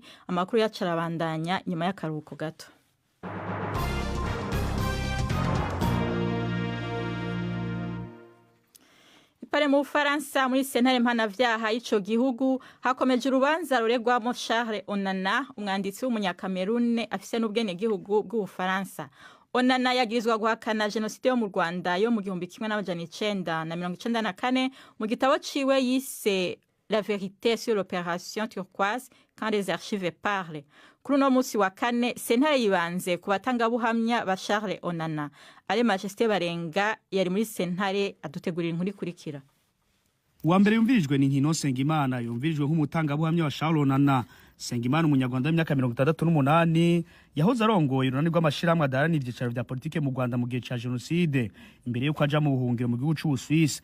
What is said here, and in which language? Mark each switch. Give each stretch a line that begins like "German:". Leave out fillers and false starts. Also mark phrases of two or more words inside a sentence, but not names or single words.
Rundi: Amakuru yacu arabandanya nyuma y'akaruhuko gato. Pare mu Faransa muri sentare mpanavyaha y'ico gihugu hakomeje urubanza ruregwamo Charles Onana, umwanditsi w'umunyakamerune afise n'ubwene gihugu bw'Ubufaransa. Onana yagirizwa guhakana jenoside yo mu Rwanda yo mu 1994 mu gitabo ciwe yise
French: La vérité sur l'opération turquoise quand les archives parlent.
Rundi: Kuri no musi wa kane sentare yibanze ku batangabuhamya ba Charles Onana. Ale Majesté Barenga yari muri sentare adutegurira inkuru ikurikira. Uwa mbere yumvirijwe ni Nkino Sengimana, yumvirijwe nk'umutangabuhamya wa Charles Onana. Sengimana umunyarwanda w'imyaka 68 yahoze arongoye urunani rw'amashirahamwe adarana ivyicaro vya politike mu Rwanda mu gihe ca jenoside imbere yuko aja mu buhungiro mu gihugu c'Ubusuwisi.